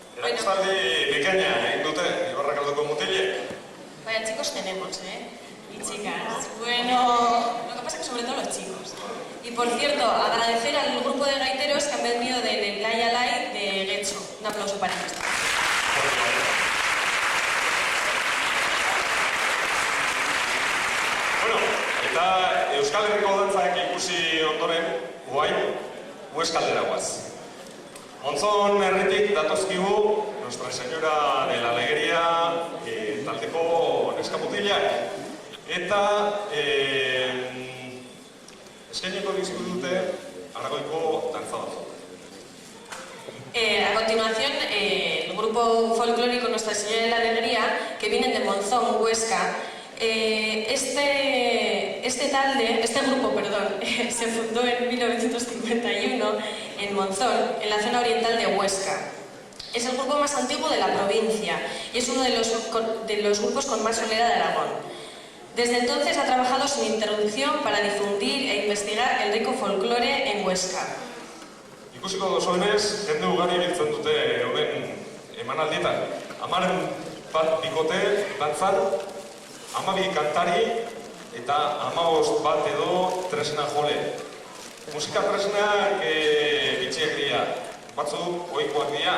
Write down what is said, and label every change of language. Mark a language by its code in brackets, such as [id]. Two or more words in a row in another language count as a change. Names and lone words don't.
[eu] Estaldi bikaina egin dute, Ibarrakaldoko mutilek. [es] Vaya chicos tenemos, y chicas. Bueno, lo que pasa es que sobre todo los chicos. Y por cierto, agradecer al grupo de gaiteros que han venido del Laia Light de Getxo. Un aplauso para ellos. [eu] Bueno, eta Euskal Herriko dantzak ikusi ondoren, guain, Hueskaldera guaz. Montzon herritik datozkigu Nuestra Señora de la Alegría taldeko neskamutilak. Eta eskainiko dizkidute Aragoiko dantza batzuk. [es] A continuación, el grupo folclórico Nuestra Señora de la Alegría, que vienen de Monzón, Huesca. Este grupo, se fundó en 1951 en Monzón, en la zona oriental de Huesca. Es el grupo más antiguo de la provincia y es uno de los grupos con más solera de Aragón. Desde entonces ha trabajado sin interrupción para difundir e investigar el rico folclore en Huesca. [eu] Ikusiko dozuenez, jende ugari biltzen dute euren emanaldietan. 10 bikote dantzan, 12 kantari eta 15 bat edo tresna jole. Musika tresnak bitxiak dira, batzuk ohikoak dira.